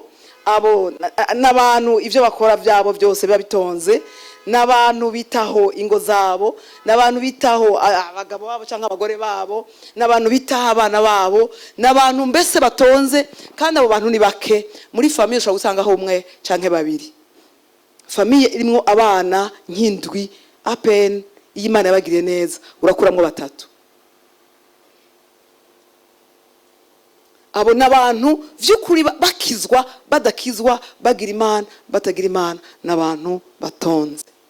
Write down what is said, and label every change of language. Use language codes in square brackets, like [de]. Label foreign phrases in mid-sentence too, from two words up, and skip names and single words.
[rn] Abo n'abantu ivyo bakora byabo byose biba bitonze. N'abantu bitaho ingo zabo, n'abantu bitaho abagabo babo cyangwa abagore babo, n'abantu bitaho abana babo, n'abantu mbese batonze. Kandi abo bantu ni bake. Muri famille ushobora gusangaho umwe canke babiri. Famille irimo abana nk'indwi, apen iyo Imana yabagiriye neza urakuramwo batatu. Abo n'abantu vy'ukuri bakizwa, badakizwa, bagira Imana, batagira Imana, n'abantu batonze.